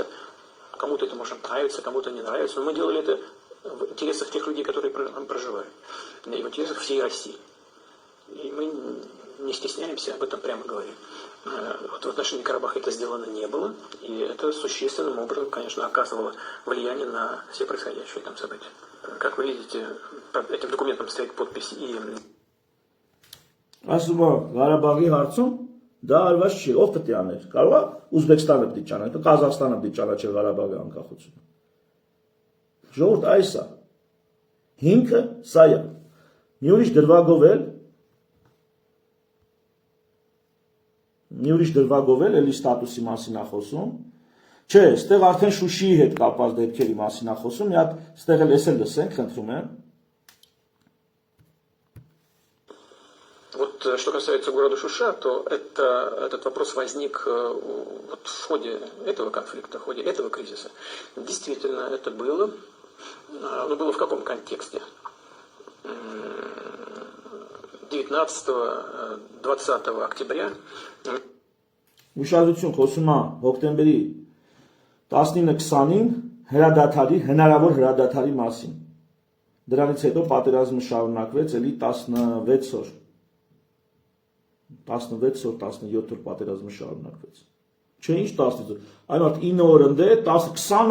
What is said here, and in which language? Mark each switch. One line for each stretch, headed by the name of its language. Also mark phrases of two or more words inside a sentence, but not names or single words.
Russian: Кому-то это может нравиться, кому-то не нравится, но мы делали это в интересах тех людей, которые там проживают, и в интересах всей России. И мы не стесняемся об этом прямо говорим. Вот в отношении Карабаха это сделано не было, и это существенным образом, конечно, оказывало влияние на все происходящие там события. Как вы видите, под этим документом стоит подпись и...
Armenian: Ասում Ղարաբաղի հարցում դա արված չի, ով պետք է աներ։ Կարող է Ուզբեկստանը պետք է ճանաչի, Ղազախստանը պետք է ճանաչի Ղարաբաղի անկախությունը։ Ժողովուրդ այս է։ Հիմքը սա է։ Մի ուրիշ դրվագովել էլի ստատուսի մասին է խոսում։ Չէ, այստեղ արդեն Շուշիի հետ կապված դեպքերի մասին է խոսում, մի հատ այստեղ էլ էսել լսենք, խնդրում եմ։
Russian: Вот что касается города Шуша, то этот вопрос возник вот в ходе этого конфликта, в ходе этого кризиса. Действительно, это было. Но было в каком контексте? 19-20 октября.
Armenian: Ուշադրություն խոսում է հոկտեմբերի 19-20-ին հնարավոր հրադադարի մասին։ Դրանից հետո պատերազմը շարունակվեց էլի 16 օր 17 օր պատերազմը շարունակվեց։ Չէ, ինչ 10-ից։ Այն մարդ 9 օր ընդ է, 10-20